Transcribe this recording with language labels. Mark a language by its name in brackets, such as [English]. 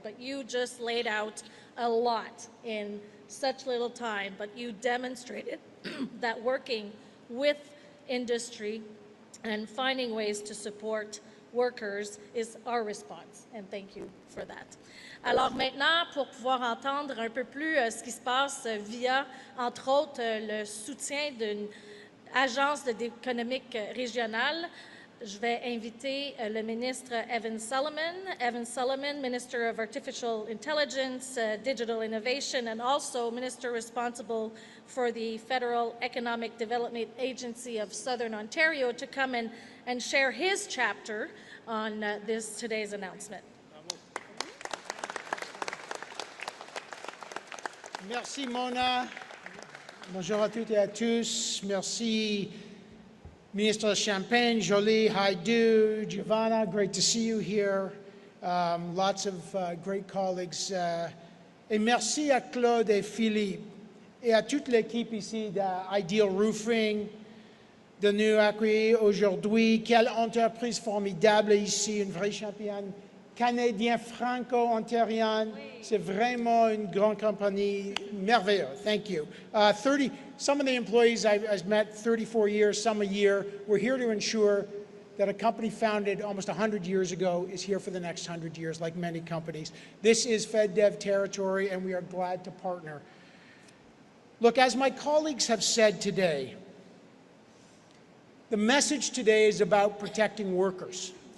[English] But you just laid out a lot in such little time, but you demonstrated that working with industry and finding ways to support workers is our response, and thank you for that. [French] Alors maintenant, pour pouvoir entendre un peu plus ce qui se passe via, entre autres, le soutien d'une agence économique régionale, je vais inviter le ministre Evan Solomon. [English] Evan Solomon, Minister of Artificial Intelligence, Digital Innovation, and also Minister responsible for the Federal Economic Development Agency of Southern Ontario, to come and share his chapter on today's announcement. [French] Merci, Mona. Bonjour à toutes et à tous. Merci, Minister Champagne, Jolie, Haidu, Giovanna. [English] Great to see you here. Lots of great colleagues. [French] Et merci à Claude et Philippe et à toute l'équipe ici d'Ideal Roofing de nous accueillir aujourd'hui. Quelle entreprise formidable ici, une vraie championne canadienne franco-ontarienne. C'est vraiment une grande compagnie merveilleuse. [English] Thank you. Some of the employees I've met 34 years, some a year. We're here to ensure that a company founded almost 100 years ago is here for the next 100 years, like many companies. This is FedDev territory, and we are glad to partner. Look, as my colleagues have said today, the message today is about protecting workers.